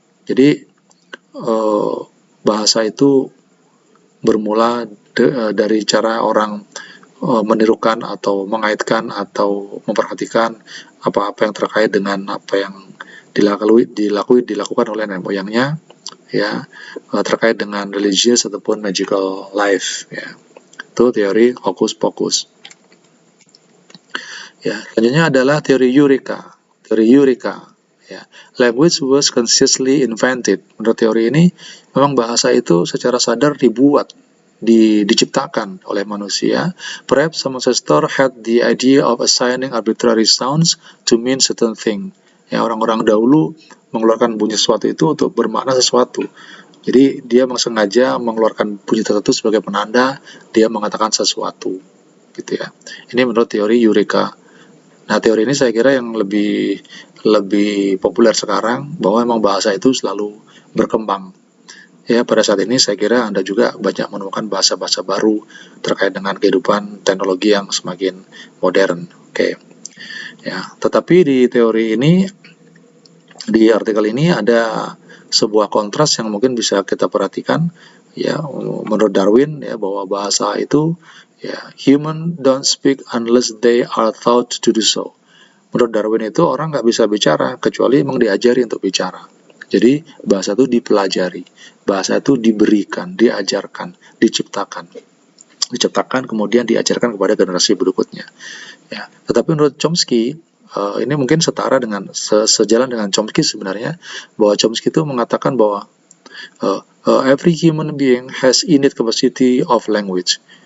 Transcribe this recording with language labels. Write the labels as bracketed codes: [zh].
[id] Jadi bahasa itu bermula dari cara orang menirukan atau mengaitkan atau memperhatikan apa-apa yang terkait dengan apa yang dilakukan oleh nenek moyangnya ya, terkait dengan religious ataupun magical life ya. Itu teori hokus pokus. Ya, selanjutnya adalah teori Eureka. Teori Eureka ya. [en] Language was consciously invented. [id] Menurut teori ini, memang bahasa itu secara sadar dibuat, diciptakan oleh manusia. [en] Perhaps some ancestor had the idea of assigning arbitrary sounds to mean certain thing. [id] Ya, orang-orang dahulu mengeluarkan bunyi sesuatu itu untuk bermakna sesuatu. Jadi dia sengaja mengeluarkan bunyi tertentu sebagai penanda dia mengatakan sesuatu, gitu ya. Ini menurut teori Eureka. Nah, teori ini saya kira yang lebih populer sekarang, bahwa memang bahasa itu selalu berkembang. Ya, pada saat ini saya kira Anda juga banyak menemukan bahasa-bahasa baru terkait dengan kehidupan teknologi yang semakin modern. Oke. Ya, tetapi di teori ini, di artikel ini ada sebuah kontras yang mungkin bisa kita perhatikan ya. Menurut Darwin ya, bahwa bahasa itu ya, [en] human don't speak unless they are taught to do so. [id] Menurut Darwin itu orang nggak bisa bicara kecuali memang diajari untuk bicara. Jadi bahasa itu dipelajari, bahasa itu diberikan, diajarkan, diciptakan kemudian diajarkan kepada generasi berikutnya ya. Tetapi menurut Chomsky, ini mungkin setara dengan sejalan dengan Chomsky sebenarnya, bahwa Chomsky itu mengatakan bahwa [en] every human being has innate capacity of language.